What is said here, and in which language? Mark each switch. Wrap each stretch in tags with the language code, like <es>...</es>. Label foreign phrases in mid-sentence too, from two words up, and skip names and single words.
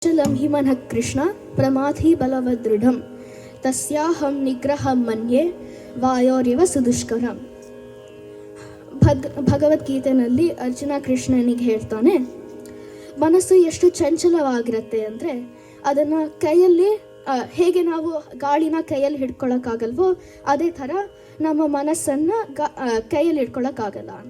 <sa>चलं हि मनः कृष्ण प्रमाथि बलवदृढं तस्याहं निग्रहं मन्ये ವಾಯೋರಿವ ಸುದುಷ್ಕರಂ.</sa> <kn>ಭಗವದ್ಗೀತೆಯಲ್ಲಿ ಅರ್ಜುನ ಕೃಷ್ಣನಿಗೆ ಹೇಳ್ತಾನೆ, ಮನಸ್ಸು ಎಷ್ಟು ಚಂಚಲವಾಗಿರುತ್ತೆ ಅಂದರೆ ಅದನ್ನು ಕೈಯಲ್ಲಿ ಹೇಗೆ ನಾವು ಗಾಳಿನ ಕೈಯಲ್ಲಿ ಹಿಡ್ಕೊಳ್ಳೋಕ್ಕಾಗಲ್ವೋ ಅದೇ ಥರ ನಮ್ಮ ಮನಸ್ಸನ್ನು ಕೈಯಲ್ಲಿ ಹಿಡ್ಕೊಳ್ಳೋಕ್ಕಾಗಲ್ಲ ಅಂತ.</kn>